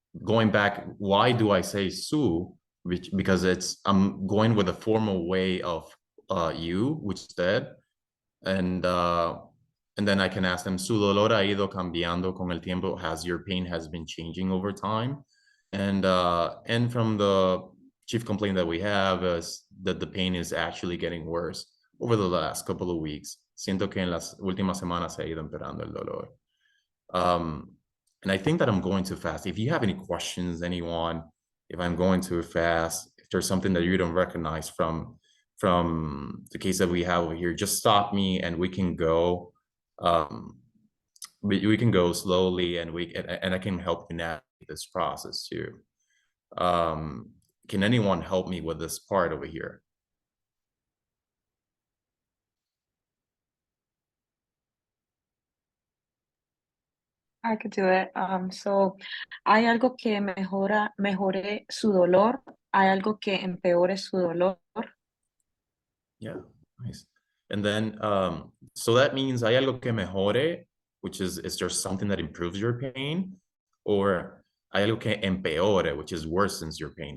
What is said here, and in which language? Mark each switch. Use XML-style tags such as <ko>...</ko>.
<en>going back, why do I say su? Because I'm going with a formal way of you, which is dead, and then I can ask them,</en> <es>su dolor ha ido cambiando con el tiempo,</es> <en>your pain has been changing over time, and from the chief complaint that we have is that the pain is actually getting worse over the last couple of weeks.</en> <es>Siento que en las últimas semanas se ha ido empeorando el dolor.</es> <en>And I think that I'm going too fast. If you have any questions, anyone, if I'm going too fast, if there's something that you don't recognize from the case that we have over here, just stop me and we can go. We can go slowly, and I can help you navigate this process too. Can anyone help me with this part over here? I could do it.</en> <es>So, ¿hay algo que mejore su dolor? ¿Hay algo que empeore su dolor?</es> <en>Yeah, nice. And then, so that means</en> <es>hay algo que mejore,</es> <en>which is there something that improves your pain? Or</en> <es>hay algo que empeore,</es> <en>which is worsens your pain?</en>